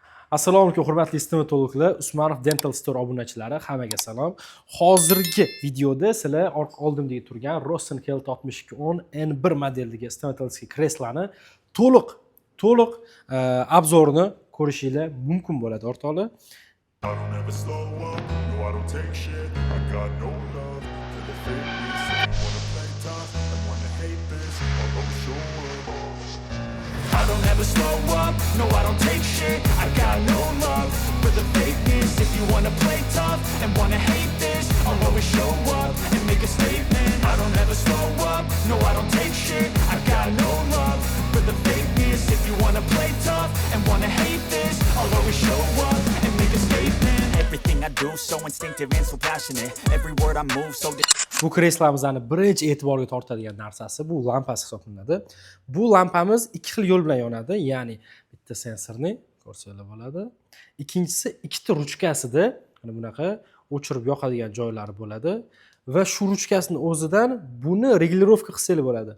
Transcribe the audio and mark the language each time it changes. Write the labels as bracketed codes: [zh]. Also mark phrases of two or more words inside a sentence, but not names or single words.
[uz] Assalomu alaykum hurmatli stomatologlar, Usmonov Dental Store obunachilari, hammaga salom. Hozirgi videoda sizlar oldimdagi turgan Rosen Health 6210 N1 modeldagi stomatologiya kreslani to'liq obzorini ko'rishingiz mumkin bo'ladi o'rtoqlar. [en] I don't ever slow up, no I don't take shit. I got no love for the fakeness. If you wanna play tough and wanna hate this, I'll always show up. I don't ever slow up, no I don't take shit. I got no love for the fakeness. If you wanna play tough and wanna hate this, I'll always show up and make a statement. I don't ever slow up, no I don't take shit. I got no love for the fakeness. If you wanna play tough and wanna hate this, I'll always show up and make a statement. Everything I do so instinctive and so passionate. Every word I move so [uz] Bu kreslamizni birinchi e'tiborga tortadigan narsasi bu lampasi hisoblanadi. Bu lampamiz ikki xil yo'l bilan yonadi, ya'ni bitta sensorni ko'rsanglar bo'ladi. Ikkinchisi ikkita ruchkasida mana bunaqa o'chirib yoqadigan joylari bo'ladi va shu ruchkasini o'zidan buni regulirovka qilsangiz bo'ladi.